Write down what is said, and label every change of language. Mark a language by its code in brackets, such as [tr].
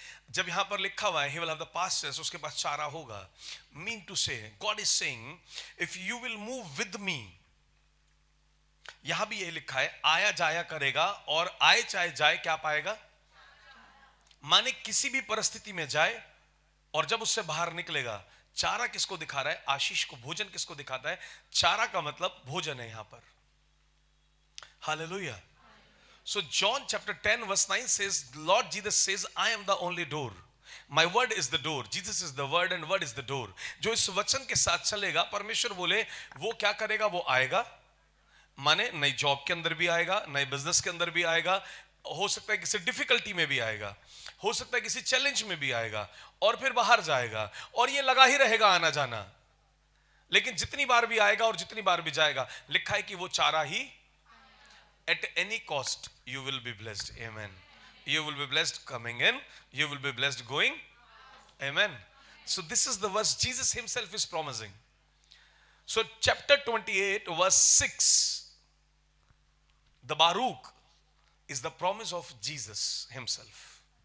[hi] जब यहां पर लिखा हुआ है [en] he will have the pastures, [hi] उसके पास चारा होगा, [en] mean to say God is saying if you will move with me, [hi] यहां भी ये लिखा है आया जाया करेगा और आए चाहे जाए क्या पाएगा। माने किसी भी परिस्थिति में जाए और जब उससे बाहर निकलेगा, चारा किसको दिखा रहा है? आशीष को। भोजन किसको दिखाता है? चारा का मतलब भोजन है यहां पर। Hallelujah. [en] So John chapter 10 verse 9 says, Lord Jesus says, I am the only door. My word is the door. Jesus is the word and word is the door. [hi] जो इस वचन के साथ चलेगा, परमेश्वर बोले वो क्या करेगा? वो आएगा। माने नई जॉब के अंदर भी आएगा, नए बिजनेस के अंदर भी आएगा, हो सकता है किसी डिफिकल्टी में भी आएगा, हो सकता है किसी चैलेंज में भी आएगा, और फिर बाहर जाएगा, और ये लगा ही रहेगा आना जाना। लेकिन जितनी बार भी आएगा और जितनी बार भी जाएगा, लिखा है कि वो चारा ही। [en] At any cost you will be blessed. Amen. You will be blessed coming in, you will be blessed going. Amen. So this is the verse Jesus himself is promising. So chapter 28 verse 6, the Baruch is the promise of Jesus himself.